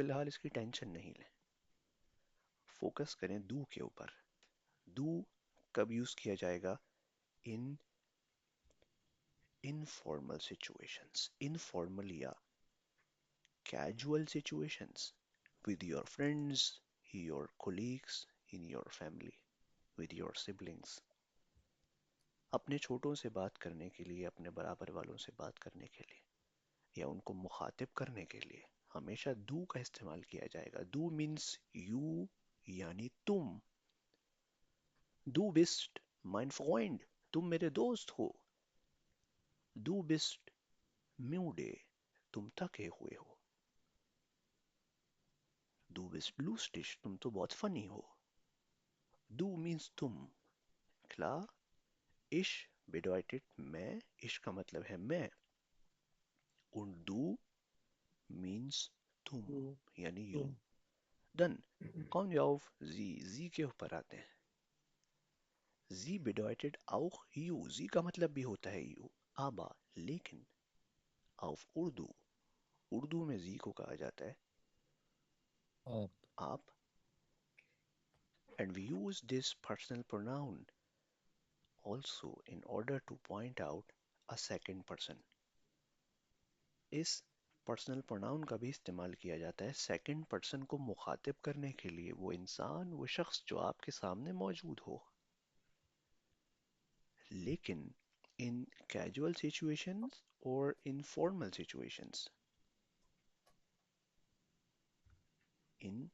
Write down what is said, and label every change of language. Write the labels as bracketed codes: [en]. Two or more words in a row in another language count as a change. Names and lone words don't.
[ur] فی الحال اس کی ٹینشن نہیں لیں، فوکس کریں ڈو کے اوپر. ڈو کب یوز کیا جائے گا? [en] in informal situations, informal [ur] या [en] casual situations, with your friends, your colleagues, in your family, with your siblings। [ur] اپنے چھوٹوں سے بات کرنے کے لیے، اپنے برابر والوں سے بات کرنے کے لیے، یا ان کو مخاطب کرنے کے لیے ہمیشہ ڈو کا استعمال کیا جائے گا. [de] डू [en] means you, [ur] یعنی تم. [de] Du bist mein Freund, [ur] تم میرے دوست ہو. [de] Du bist müde, [ur] تم تھکے ہوئے ہو. [de] Du bist lustig, [ur] تم تو بہت فنی ہو. ڈو مینز تم. Klar? [de] Ich bedeutet मैं, ich [ur] کا مطلب ہے میں, [de] und du means तुम, Du. [ur] یعنی you. Tum. [de] Dann kommen wir auf sie, sie [ur] کے اوپر آتے ہیں. [de] Sie bedeutet auch you, [ur] sie کا مطلب بھی ہوتا ہے you, aber लेकिन auf उर्दू, اردو میں جی کو کہا جاتا ہے Up. [en] आप, and we use this personal pronoun also in order to point out a second person। [ur] इस [en] personal pronoun [ur] کا بھی استعمال کیا جاتا ہے [en] second person [ur] کو مخاطب کرنے کے لیے، وہ انسان، وہ شخص جو آپ کے سامنے موجود ہو. [en] लेकिन in casual situations और in formal situations, in